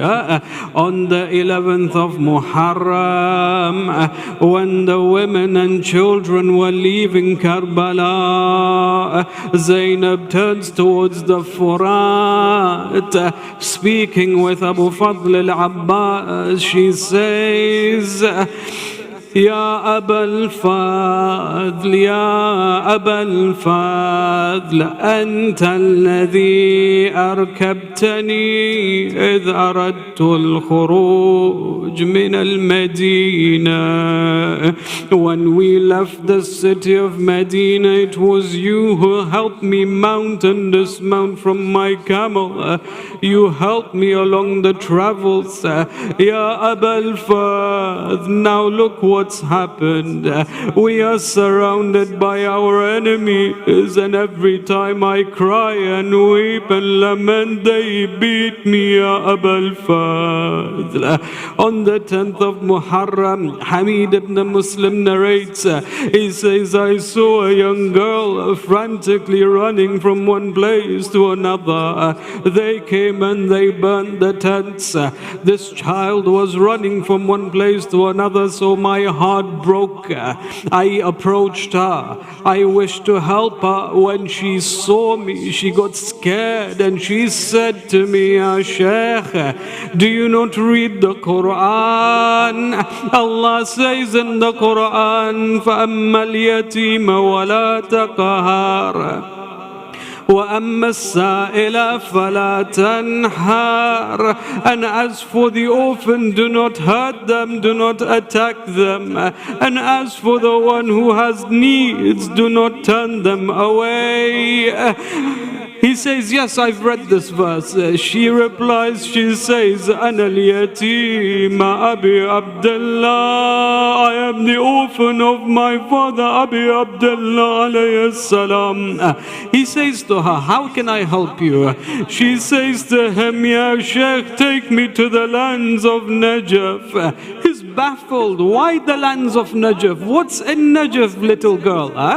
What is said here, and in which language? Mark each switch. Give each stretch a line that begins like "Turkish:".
English: On the 11th of Muharram, when the women and children were leaving Karbala, Zainab turns towards the Furat, speaking with Abu Fadl al-Abbas. She says,
Arabic: يا أبا الفضل يا أبا الفضل أنت الذي أركبتني إذ أردت الخروج من المدينة.
English: When we left the city of Medina, it was you who helped me mount and dismount from my camel. You helped me along the travels.
Arabic: يا أبا الفضل.
English: Now look what's happened. We are surrounded by our enemies, and every time I cry and weep and lament, they beat me, Ya Aba al-Fadl. On the 10th of Muharram, Hamid ibn Muslim narrates, he says, I saw a young girl frantically running from one place to another. They came and they burned the tents. This child was running from one place to another, so my heart broke. I approached her. I wished to help her. When she saw me, she got scared and she said to me, Ya Shaykh, do you not read the Quran? Allah says in the Quran,
Arabic: فَأَمَّا الْيَتِيمَ وَلَا تَقْهَرْ وَأَمَّا السَّائِلَ فَلَا تَنْهَرْ.
English: And as for the orphan, do not hurt them, do not attack them. And as for the one who has needs, do not turn them away. He says, yes, I've read this verse. She replies, she says,
Arabic: أنا اليتيم أبي عبد الله.
English: I am the orphan of my father, Abi Abdullah alayhi salam. He says to her, how can I help you? She says to him, Ya Sheikh, take me to the lands of Najaf. He's baffled. Why the lands of Najaf? What's in Najaf, little girl?